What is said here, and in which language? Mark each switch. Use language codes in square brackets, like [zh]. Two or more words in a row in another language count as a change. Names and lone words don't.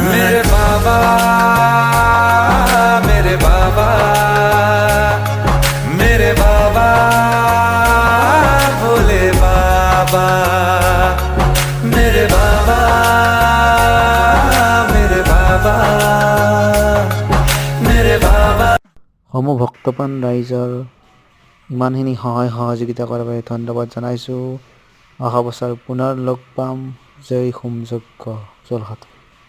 [hi] मेरे बाबा, मेरे बाबा, मेरे बाबा, भोले बाबा, मेरे बाबा, मेरे बाबा, मेरे बाबा। [as] সমূহ ভক্তপ্ৰাণ ৰাইজৰ ইমানখিনি সহায় সহযোগিতা কৰাৰ বাবে ধন্যবাদ জনাইছোঁ। অহা বছৰ পুনৰ লগ পাম। জয় হোম যজ্ঞ যোৰহাট।